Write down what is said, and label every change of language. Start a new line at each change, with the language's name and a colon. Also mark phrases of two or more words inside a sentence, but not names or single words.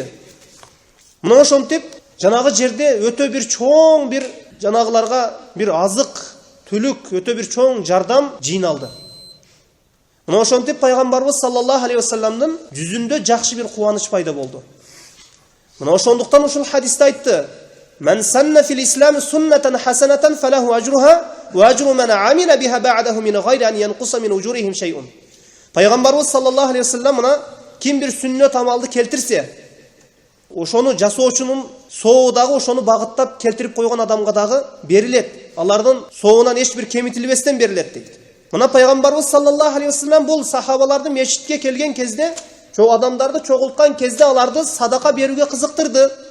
Kyrgyz: Мына ошентип жанагы жерде өтө бир чоң бир жанагыларга бир азык, түлүк, өтө бир чоң жардам жыйналды. Мына ошентип пайгамбарыбыз
Arabic: صلى الله عليه وسلم
Kyrgyz: жүзүндө жакшы бир кубаныч пайда болду. Мына ошондуктан ушул хадисте айтты:
Arabic: "من سن في الإسلام سنة حسنة فله أجرها وأجر من عمل بها بعده من غير أن ينقص من أجورهم شيء."
Kyrgyz: Пайгамбарыбыз
Arabic: صلى الله عليه وسلم
Kyrgyz: мына ким бир сүннөт амалды келтирсе, ошону жасоочунун сообу дагы ошону багыттап келтирип койгон адамга дагы берилет. Алардын сообунан эч бир кемитилбестен берилет дейт. Мына пайгамбарыбыз
Arabic: صلى الله عليه وسلم
Kyrgyz: бул сахабаларды мешитке келген кезде, чоң адамдарды чогулткан кезде аларды садака берүүгө кызыктырды.